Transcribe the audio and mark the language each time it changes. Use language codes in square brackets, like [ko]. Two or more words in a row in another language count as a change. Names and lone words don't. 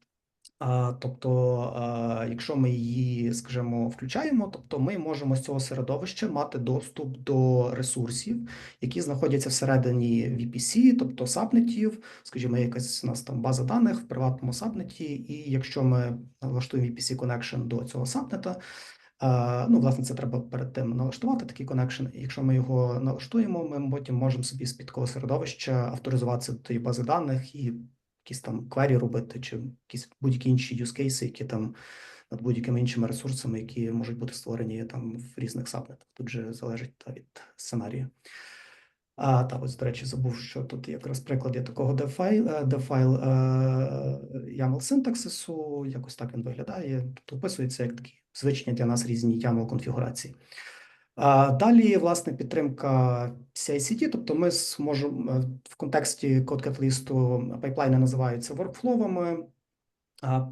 [uk] Тобто, якщо ми її, скажімо, включаємо, тобто ми можемо з цього середовища мати доступ до ресурсів, які знаходяться всередині VPC, тобто сабнетів, скажімо, якась у нас там база даних в приватному сабнеті, і якщо ми налаштуємо [en] VPC Connection [uk] до цього сабнета, власне, це треба перед тим налаштувати такий connection. Якщо ми його налаштуємо, ми потім можемо собі з-під такого середовища авторизуватися до тієї бази даних і якісь там квері робити, чи якісь будь-які інші [en] use cases, [uk] які там над будь-якими іншими ресурсами, які можуть бути створені там в різних сабнетах. Тут же залежить від сценарію. Ось, до речі, забув, що тут якраз приклад є такого [en] dev-file YAML [uk] синтаксису, якось так він виглядає. Тут описується як такі звичні для нас різні YAML конфігурації. Далі, власне, підтримка CI/CD, тобто ми зможемо в контексті CodeCatalyst пайплайни називаються workflow'ами.